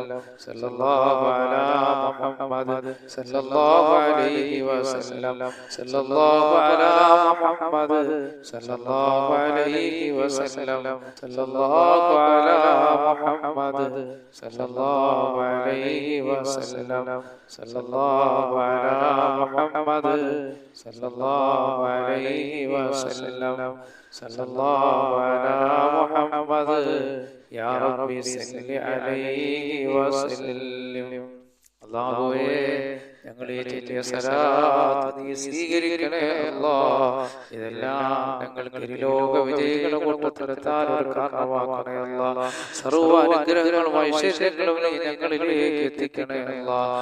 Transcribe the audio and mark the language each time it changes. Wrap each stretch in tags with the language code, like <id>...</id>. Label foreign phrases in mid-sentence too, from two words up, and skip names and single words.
<ar>صلى الله على محمد صلى الله عليه وسلم. صلى الله على محمد صلى الله عليه وسلم. صلى الله على محمد صلى الله عليه وسلم. സല്ലല്ലാഹു على محمد صلى الله عليه وسلم صلى الله على محمد يا ربي صل عليه وسلم</ar> <ml>അല്ലാഹുവേ ഞങ്ങളെ ചൊല്ലിയ സലാത്ത് നീ സ്വീകരിക്കണേ അല്ലാഹ്. ഇതെല്ലാം ഞങ്ങൾക്ക് ഇരുലോക വിജയികളുടെ കൂട്ടത്തിലെത്താൻ ഒരു കാരണമാക്കണേ അല്ലാഹ്. സർവ്വ അനുഗ്രഹങ്ങളും ഐശ്വര്യങ്ങളും നീ ഞങ്ങളിലേക്ക് എത്തിക്കണേ അല്ലാഹ്.</ml>